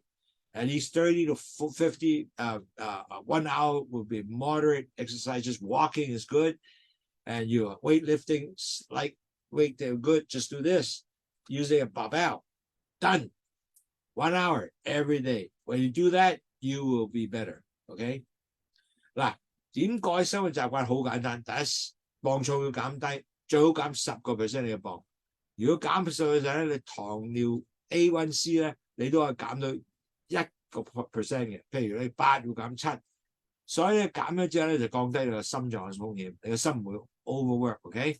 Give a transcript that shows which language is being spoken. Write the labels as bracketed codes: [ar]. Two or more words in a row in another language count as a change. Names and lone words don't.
[en] At least 30 to 50, 1 hour will be moderate exercise. Just walking is good. And your weightlifting, light weight, they're good. Just do this. Using a barbell. Done. 1 hour every day. When you do that, you will be better. Okay? [yue] 嗱，點改生活習慣好簡單。第一，磅數要減低，最好減10% 你嘅磅。如果減數嘅時候咧，你糖尿 A1C 咧，你都可以減到1% 嘅。譬如你8要減7，所以咧減咗之後咧就降低你個心臟嘅風險，你個心唔會 overwork。OK。